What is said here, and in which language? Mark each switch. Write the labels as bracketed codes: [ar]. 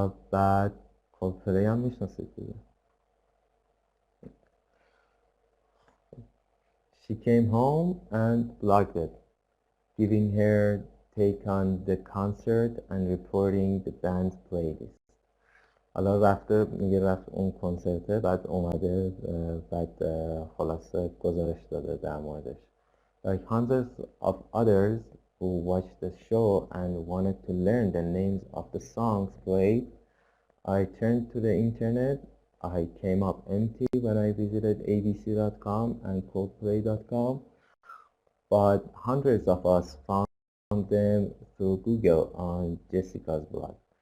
[fa] بعد کولدپلی هم میشناسید دیگه. [en] She came home and blogged it, giving her take on the concert and reporting the band's playlist. [fa] حالا رفته، میگه رفت اون کنسرته، بعد اومده بعد خلاصه گزارش داده در موردش. [en] Like hundreds of others who watched the show and wanted to learn the names of the songs played, I turned to the internet. I came up empty when I visited abc.com and coldplay.com, but hundreds of us found them through Google on Jessica's blog.